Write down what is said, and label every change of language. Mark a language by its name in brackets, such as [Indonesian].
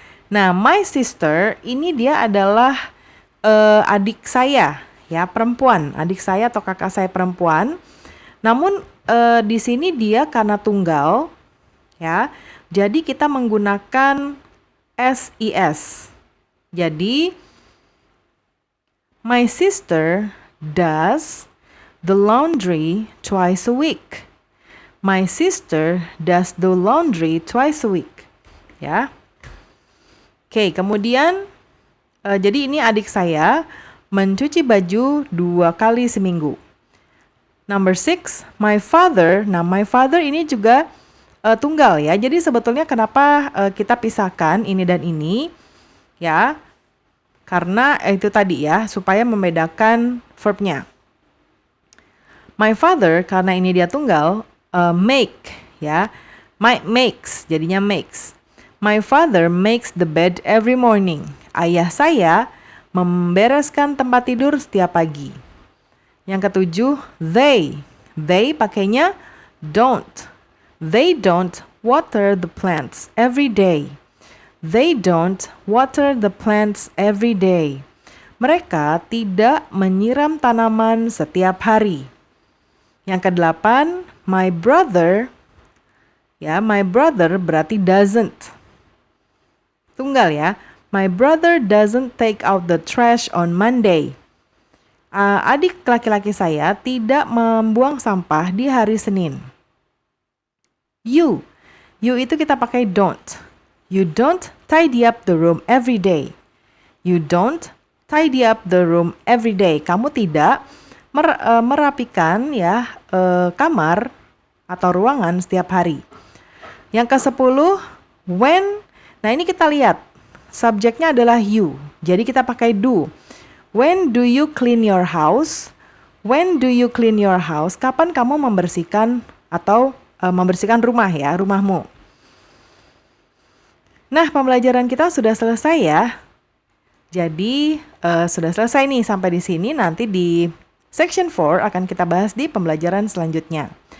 [Indonesian] Nah, my sister ini dia adalah adik saya ya, perempuan. Adik saya atau kakak saya perempuan. Namun di sini dia karena tunggal ya. Jadi kita menggunakan SES. [English] Jadi my sister does the laundry twice a week. My sister does the laundry twice a week. Ya. [Indonesian] Oke, kemudian jadi ini adik saya mencuci baju 2 kali seminggu. [English] Number 6, my father. Nah, my father [Indonesian] ini juga tunggal ya. Jadi sebetulnya kenapa kita pisahkan ini dan ini ya? Karena itu tadi ya, supaya membedakan verbnya. My father karena ini dia tunggal, make ya. [English] Makes jadinya makes. My father makes the bed every morning. [Indonesian] Ayah saya membereskan tempat tidur setiap pagi. Yang ketujuh, they. They pakainya don't. [English] They don't water the plants every day. They don't water the plants every day. [Indonesian] Mereka tidak menyiram tanaman setiap hari. Yang kedelapan, my brother. Ya, my brother berarti doesn't. Tunggal ya. [English] My brother doesn't take out the trash on Monday. [Indonesian] Adik laki-laki saya tidak membuang sampah di hari Senin. You itu kita pakai don't. [English] You don't tidy up the room every day. You don't tidy up the room every day. [Indonesian] Kamu tidak merapikan ya kamar atau ruangan setiap hari. Yang ke-10, when. Nah, ini kita lihat. Subjeknya adalah you. Jadi kita pakai do. [English] When do you clean your house? When do you clean your house? [Indonesian] Kapan kamu membersihkan atau membersihkan rumah ya, rumahmu. Nah, pembelajaran kita sudah selesai ya. Jadi, sudah selesai nih sampai di sini. Nanti di section 4 akan kita bahas di pembelajaran selanjutnya.